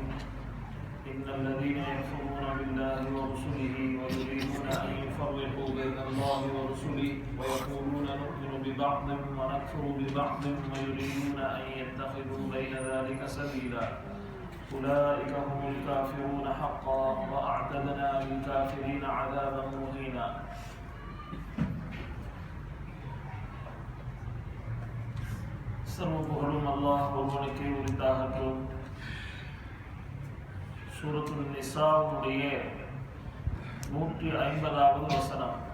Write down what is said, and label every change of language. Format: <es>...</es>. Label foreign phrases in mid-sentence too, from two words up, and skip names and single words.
<ar>إن الذين يكفرون بالله ورسله ويريدون أن يفرقوا بين الله ورسله ويقولون نؤمن ببعض ونكفر ببعض ويريدون أن يتخذوا بين ذلك سبيلا أولئك هم الكافرون حقا وأعتدنا للكافرين عذابا مهينا.</ar> <ta>சர்வபுகழும் அல்லாஹ் ஒருவனுக்கே உரித்தாகட்டும். சூரத்துல் நிசாவுடைய 150வது வசனம்.</ta>